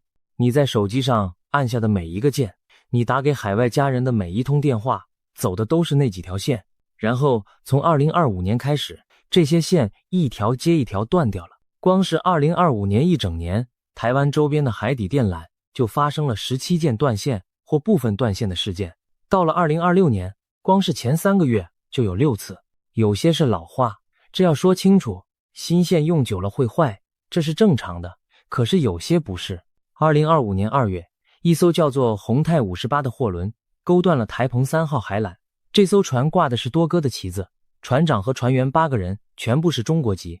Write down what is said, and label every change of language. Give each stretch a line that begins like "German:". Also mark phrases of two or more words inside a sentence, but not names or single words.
Chinese: 你在手機上按下的每一個鍵，你打給海外家人的每一通電話，走的都是那幾條線。然後從2025年開始，這些線一條接一條斷掉了。光是2025年一整年，台灣周邊的海底電纜就發生了17件斷線或部分斷線的事件。到了2026年，光是前3個月就有6次。有些是老化，這要說清楚，新線用久了會壞，這是正常的。可是有些不是。2025年2月，一艘叫做宏泰58的貨輪勾斷了台澎3號海纜。這艘船掛的是多哥的旗子， 船長和船員8個人全部是中國籍。